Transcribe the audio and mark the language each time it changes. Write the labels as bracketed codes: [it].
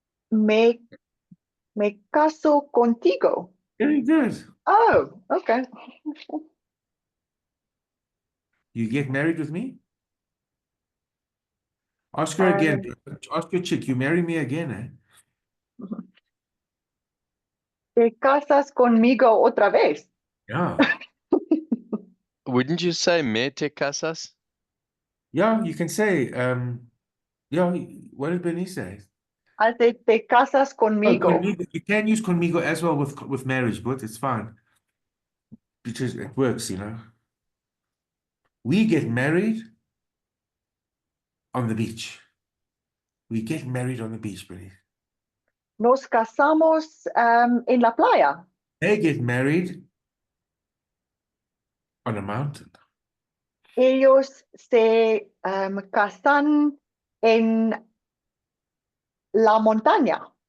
[es] Me caso contigo. [en] Very good. Oh, okay. You get married with me? Ask her again. Ask your chick, you marry me again, eh? [es] Te casas conmigo otra vez. [en] Yeah. Wouldn't you say [es] me te casas? [en] Yeah, you can say, yeah, what did Bernice say? I said, [es] te casas Oh, conmigo. conmigo. [en] You can use conmigo as well with marriage, but it's fine. Because it works, you know. We get married on the beach. We get married on the beach, Bernice. [es] Nos casamos en la playa. [en] They get married on a mountain. [es] Ellos se casan en la montaña.